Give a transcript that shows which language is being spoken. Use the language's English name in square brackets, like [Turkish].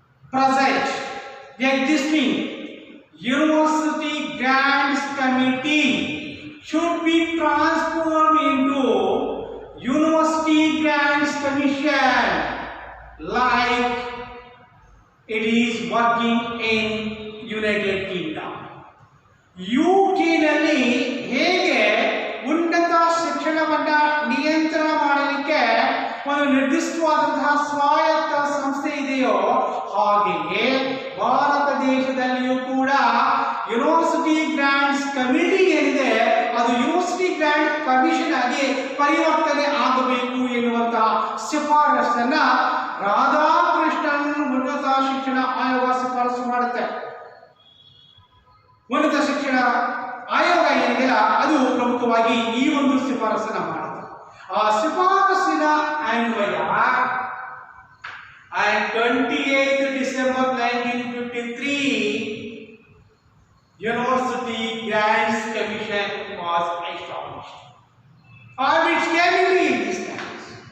[English] present existing University Grants Committee should be transformed into University Grants Commission like it is working in United Kingdom. [Kannada] UK ನಲ್ಲಿ ಹೇಗೆ ಉನ್ನತ ಶಿಕ್ಷಣವನ್ನು ನಿಯಂತ್ರಣ ಮಾಡಲಿಕ್ಕೆ ಒಂದು ನಿರ್ದಿಷ್ಟವಾದಂತಹ ಸ್ವಾಯತ್ತ ಸಂಸ್ಥೆ ಇದೆಯೋ ಹಾಗೆಯೇ ಭಾರತ ದೇಶದಲ್ಲಿಯೂ ಕೂಡ ಯೂನಿವರ್ಸಿಟಿ ಗ್ರಾಂಟ್ಸ್ ಕಮಿಟಿ ಏನಿದೆ ಅದು ಯೂನಿವರ್ಸಿಟಿ ಗ್ರಾಂಟ್ ಕಮಿಷನ್ ಆಗಿ ಪರಿವರ್ತನೆ ಆಗಬೇಕು ಎನ್ನುವಂತಹ ಶಿಫಾರಸನ್ನ ರಾಧಾಕೃಷ್ಣನ್ ಉನ್ನತ ಶಿಕ್ಷಣ ಆಯೋಗ ಶಿಫಾರಸು ಮಾಡುತ್ತೆ. ಉನ್ನತ ಶಿಕ್ಷಣ ಆಯೋಗ ಏನಿದೆಯಲ್ಲ ಅದು ಪ್ರಮುಖವಾಗಿ ಈ ಒಂದು ಶಿಫಾರಸನ್ನ ಮಾಡುತ್ತೆ. ಆ ಶಿಫಾರಸಿನ ಅನ್ವಯ [English] on 28th December 1953 University Grants Commission was established, or which came into existence.